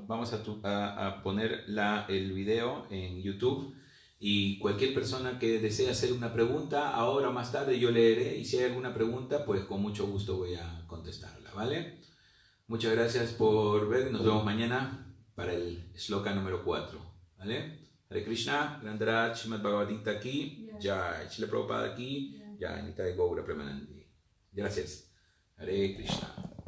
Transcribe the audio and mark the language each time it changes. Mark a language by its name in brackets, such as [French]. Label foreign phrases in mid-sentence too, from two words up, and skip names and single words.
[Spanish] Vamos a poner el video en YouTube y cualquier persona que desee hacer una pregunta, ahora o más tarde yo leeré y si hay alguna pregunta, pues con mucho gusto voy a contestarla, ¿vale? Muchas gracias por ver y nos vemos mañana para el shloka número 4, ¿vale? Hare Krishna, Grandaraj, Srimad Bhagavad Gita aquí, Jai, Srila Prabhupada aquí, Jai, Nitai Gaura Premanandi. Gracias. Hare Krishna.